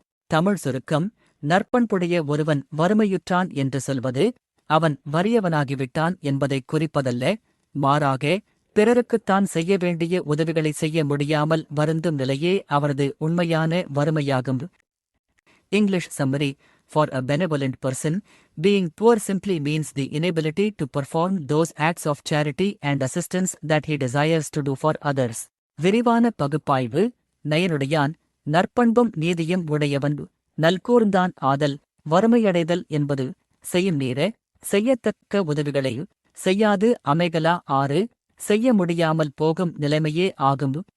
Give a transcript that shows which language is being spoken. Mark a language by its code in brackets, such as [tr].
[ta] தமிழ் சுருக்கம்: நற்பண்புடைய ஒருவன் வறுமையுற்றான் என்று சொல்வது அவன் வறியவனாகிவிட்டான் என்பதைக் குறிப்பதல்ல, மாறாக பிறருக்குத்தான் செய்ய வேண்டிய உதவிகளை செய்ய முடியாமல் வருந்தும் நிலையே அவரது உண்மையான வறுமையாகும். [en] English summary: For a benevolent person, being poor simply means the inability to perform those acts of charity and assistance that he desires to do for others. [ta] விரிவான பகுப்பாய்வு: நயனுடையான் நற்பண்பும் நீதியும் உடையவன் நல்கூர்ந்தான் ஆதல். வறுமையடைதல் என்பது செய்யும் நீர, செய்யத்தக்க உதவிகளை செய்யாது அமைகலா ஆறு, செய்ய முடியாமல் போகும் நிலைமையே ஆகும்.